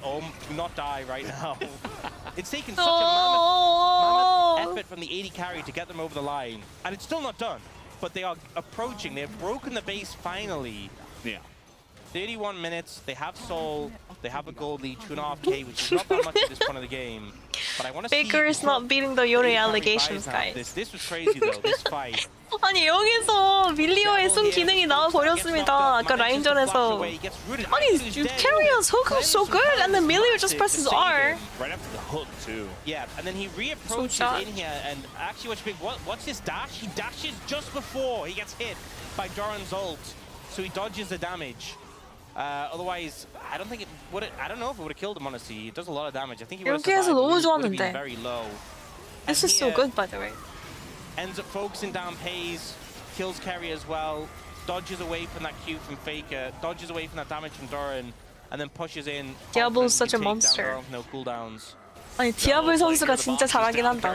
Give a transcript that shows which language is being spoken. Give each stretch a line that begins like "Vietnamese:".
English: Oh, do not die right now. It's taken such a mammoth effort from the AD carry to get them over the line. And it's still not done. But they are approaching. They've broken the base finally. Yeah. 31 minutes, they have Soul, they have a gold lead, 2.5k, which is not that much at this point of the game. But I want to see... Faker is not beating the Yuri allegations, guys. This was crazy though, this fight.
Korean: 아니 여기서 밀리오의 숨 기능이 나와버렸습니다. 아까 라인전에서.
English: 아니, KERIA's hook was so good and then Milio just presses R. Right after the hook too. Yeah, and then he reapproaches in here and actually what's his dash? He dashes just before he gets hit by Doran's ult. So he dodges the damage. Otherwise, I don't think it would. I don't know if it would have killed him. Honestly, it does a lot of damage. I think he would have been very low. This is so good, by the way. Ends up focusing down Pays, kills KERIA as well, dodges away from that Q from Faker, dodges away from that damage from Doran, and then pushes in. Diablo is such a monster. No cooldowns.
Korean: 아니 디아블 선수가 진짜 잘하긴 한다.